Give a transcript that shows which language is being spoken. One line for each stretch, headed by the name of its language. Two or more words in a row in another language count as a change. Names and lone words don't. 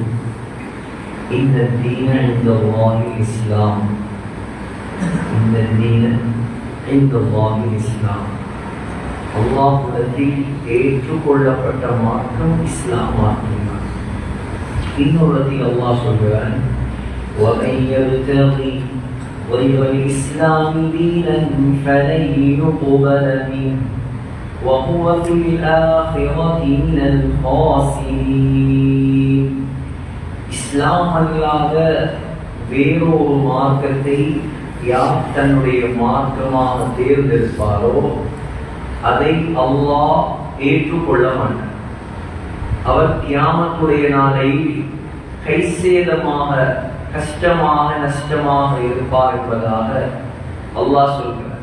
Tamil: இந்த தீன இந்த வாஹி இஸ்லாம், இந்த தீன இந்த வாஹி இஸ்லாம், அல்லாஹ்விடத்தில் ஏற்றுக்கொள்ளப்பட்ட மார்க்கம் இஸ்லாம் மார்க்கம். இன்னொரு அல்லாஹ் சொல்கிறான்,
Arabic: وَمَن يَبْتَغِ غَيْرَ الْإِسْلَامِ دِينًا فَلَن يُقْبَلَ مِنْهُ وَهُوَ فِي الْآخِرَةِ مِنَ الْخَاسِرِينَ.
Tamil: இஸ்லாம் அல்லாத வேறொரு மார்க்கத்தை யார் தன்னுடைய மார்க்கமாக தேர்ந்தெடுப்பாரோ அதை அல்லாஹ் ஏற்றுக்கொள்ள மாட்டார். அவர் கியாமத்துடைய நாளை கைசேதமாக, கஷ்டமாக, நஷ்டமாக இருப்பார் என்பதாக அல்லாஹ் சொல்கிறார்.